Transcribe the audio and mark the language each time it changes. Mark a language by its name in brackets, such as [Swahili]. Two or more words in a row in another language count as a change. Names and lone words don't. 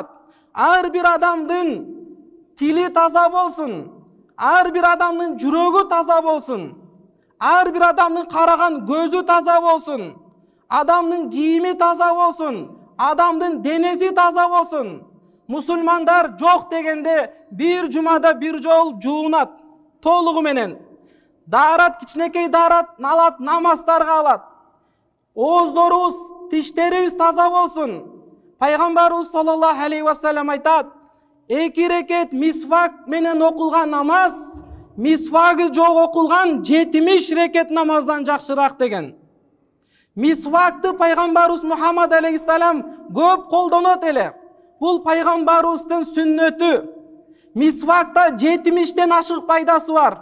[Kyrgyz] Ар бир адамдын тили таза болсун, ар бир адамдын жүрөгү таза болсун, ар бир адамдын караган көзү таза болсун, адамдын кийими таза болсун, адамдын денеси таза болсун. Мусулмандар жок дегенде бир жумада бир жол жуунат толугу менен. Даарат, кичинекей даарат алат, намаздарга алат. Ооздорубуз, тиштерибиз таза болсун. Пайгамбарыбыз [Arabic] صلى الله عليه وسلم [Kyrgyz] айтат: 2 рекет мисвак менен окулган намаз, мисвагы жок окулган 70 рекет намаздан жакшыраак деген. Мисвакты пайгамбарыбыз Мухаммад алейхиссалам көп колдонот эле. Бул пайгамбарыбыздын сүннөтү. Мисвакта 70тен ашык пайдасы бар.